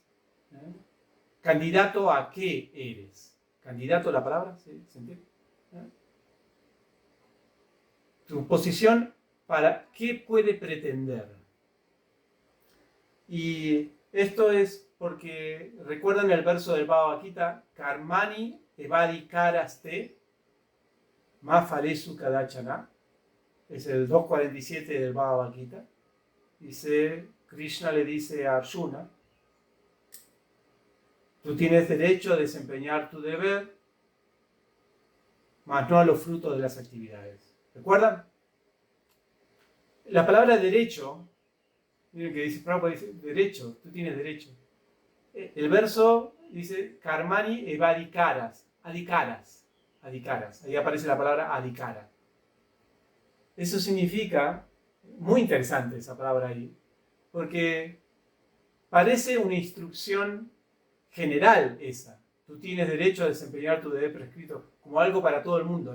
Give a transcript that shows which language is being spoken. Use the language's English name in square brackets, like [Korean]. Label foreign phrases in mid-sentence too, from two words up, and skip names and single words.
[Spanish] ¿Candidato a qué eres? ¿Candidato la palabra? ¿Sí? ¿Se entiende? Tu posición para qué puede pretender. Y esto es porque, ¿recuerdan el verso del Bhagavad Gita? [Sanskrit] कर्मणि एवाधिकारस्ते मा फलेषु कदाचन. [Spanish] Es el 2.47 del Bhagavad Gita. Dice, Krishna le dice a Arjuna, tú tienes derecho a desempeñar tu deber, mas no a los frutos de las actividades. ¿Recuerdan? La palabra derecho, miren que dice, Prabhupada dice, derecho, tú tienes derecho. El verso dice, [Sanskrit] कर्मणि एवाधिकारस् अधिकारस्. [Spanish] Ahí aparece la palabra adhikara. Eso significa, muy interesante esa palabra ahí, porque parece una instrucción general esa. Tú tienes derecho a desempeñar tu deber prescrito como algo para todo el mundo.